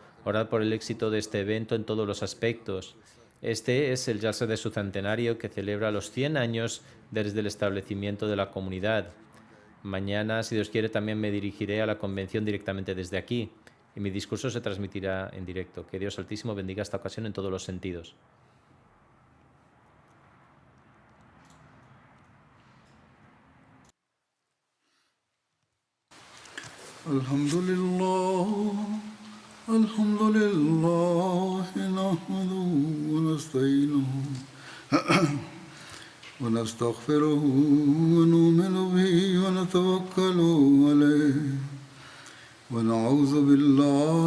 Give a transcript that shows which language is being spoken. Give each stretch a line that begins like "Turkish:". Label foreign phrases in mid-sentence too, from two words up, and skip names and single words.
Spanish: Orad por el éxito de este evento en todos los aspectos. Este es el Jalsa de su centenario que celebra los 100 años desde el establecimiento de la comunidad. Mañana, si Dios quiere, también me dirigiré a la convención directamente desde aquí y mi discurso se transmitirá en directo. Que Dios Altísimo bendiga esta ocasión en todos los sentidos.
Arabic: الحمد لله نحمده ونستعينه ونستغفره ونؤمن به ونتوكل عليه ونعوذ بالله